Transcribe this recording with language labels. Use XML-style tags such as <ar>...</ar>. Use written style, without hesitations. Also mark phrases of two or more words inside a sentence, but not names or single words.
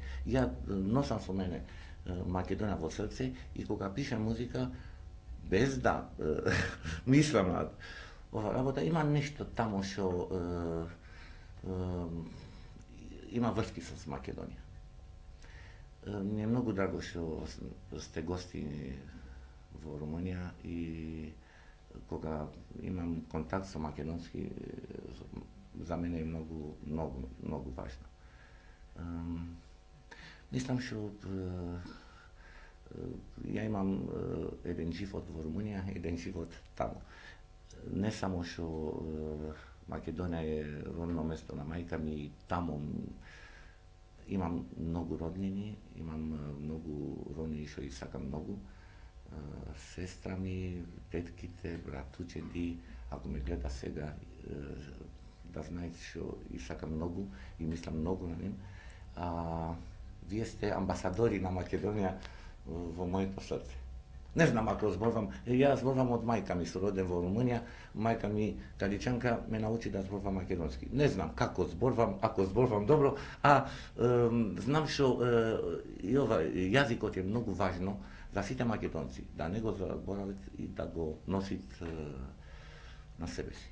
<mk>Ја носам со мене Македонија во срце и кога пишам музика, без да мислам на ова работа, има нешто тамо што има врски со Македонија. Mi-e много драго што сте гости у România и кога имам контакт са македонски, за мене је много важно. Мислим, што ја имам један живот у Румунија, један живот тамо. Не само што Македонија је родно место на мајка ми, тамо имам много роднини, имам много роднини што их сакам много. Сестра ми, тетките, братучеди, ако ме гледа сега, да знаете, што их сакам много и мислим много на њим. Вие сте амбасадори на Македонија во моето срце. Не знам ако зборувам, јас зборувам од мајка ми, сум роден во Румунија, мајка ми каличанка ме научи да зборувам македонски. Не знам како зборувам, ако зборувам добро, знам што и ова јазикот е многу важно за сите македонци, да не го заборават и да го носит на себе си.</mk>